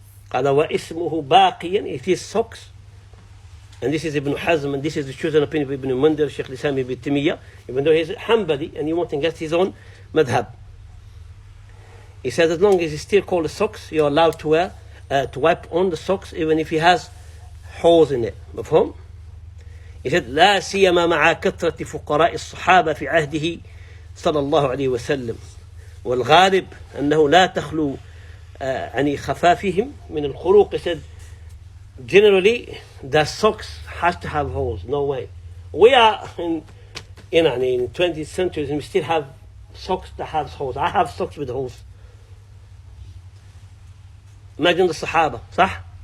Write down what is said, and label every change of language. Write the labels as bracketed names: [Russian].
[Arabic] قال واسمه باقيا, [English] it is socks. And this is Ibn Hazm, and this is the chosen opinion of Ibn Mundir, Shaykh al-Islam Ibn Taymiyyah, even though he's Hanbali and he wants to get his own madhab. He says as long as it's still called socks, you're allowed to wear, to wipe on the socks even if he has holes in it. مفهوم? He said [Arabic] لا سيما مع كثرة فقراء الصحابة في عهده صلى الله عليه وسلم والغالب أنه لا تخلو عن خفافهم من الخروق. [English] He said generally the socks has to have holes, no way. We are in 20th century and we still have socks that have holes. I have socks with holes. Imagine the Sahaba, صح?